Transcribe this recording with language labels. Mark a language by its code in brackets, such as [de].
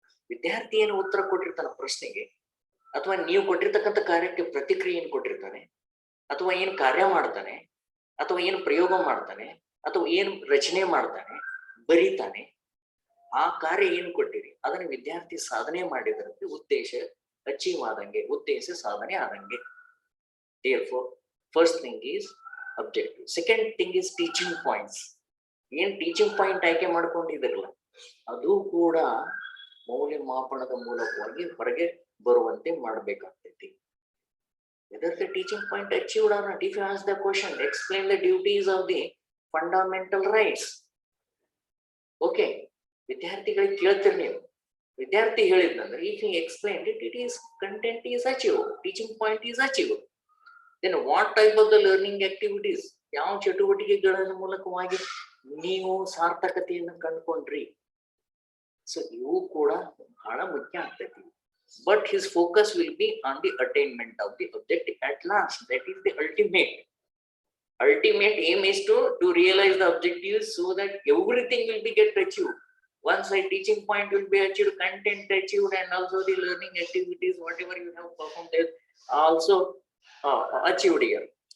[kn] ವಿದ್ಯಾರ್ಥಿ ಏನು ಉತ್ತರ ಕೊಟ್ಟಿರ್ತಾನ ಪ್ರಶ್ನೆಗೆ, ಅಥವಾ ನೀವು ಕೊಟ್ಟಿರ್ತಕ್ಕಂಥ ಕಾರ್ಯಕ್ಕೆ ಪ್ರತಿಕ್ರಿಯೆ ಏನ್ ಕೊಟ್ಟಿರ್ತಾನೆ, ಅಥವಾ ಏನ್ ಕಾರ್ಯ ಮಾಡ್ತಾನೆ, ಅಥವಾ ಏನ್ ಪ್ರಯೋಗ ಮಾಡ್ತಾನೆ, ಅಥವಾ ಏನ್ ರಚನೆ ಮಾಡ್ತಾನೆ, ಬರೀತಾನೆ, ಆ ಕಾರ್ಯ ಏನ್ ಕೊಟ್ಟಿರಿ ಅದನ್ನ ವಿದ್ಯಾರ್ಥಿ ಸಾಧನೆ ಮಾಡಿದ್ರಂತೆ ಉದ್ದೇಶ ಅಚೀವ್ ಆದಂಗೆ, ಉದ್ದೇಶ ಸಾಧನೆ ಆದಂಗೆ. [en] Therefore, first thing is objective. Second thing is teaching points. [kn] ಏನ್ ಟೀಚಿಂಗ್ ಪಾಯಿಂಟ್ ಆಯ್ಕೆ ಮಾಡ್ಕೊಂಡಿದ್ರಲ್ಲ ಅದು ಕೂಡ ಮೌಲ್ಯಮಾಪನದ ಮೂಲಕವಾಗಿ ಹೊರಗೆ ಬರುವಂತೆ ಮಾಡಬೇಕಾಗ್ತೈತಿ. [en] Whether the teaching point achieved or not, if you ask the question, explain the duties of the fundamental rights. Okay, [kn] ವಿದ್ಯಾರ್ಥಿಗಳಿಗೆ ಕೇಳ್ತೀರಿ ನೀವು, ವಿದ್ಯಾರ್ಥಿ ಹೇಳಿದ್ನಂದ್ರೆ [en] if he explained it, it is content is achieved, teaching point is achieved. Then what type of the learning activities, [kn] ಯಾವ ಚಟುವಟಿಕೆಗಳ ಮೂಲಕವಾಗಿ ನೀವು ಸಾರ್ಥಕತೆಯನ್ನು ಕಂಡುಕೊಂಡ್ರಿ, so ಇವು ಕೂಡ ಬಹಳ ಮುಖ್ಯ ಆಗ್ತೈತಿ. [en] But his focus will be on the attainment of the objective at last. That is the ultimate aim is to realize the objectives so that everything will be get achieved. Once a teaching point will be achieved, content achieved, and also the learning activities, whatever you have performed there, also achieved here.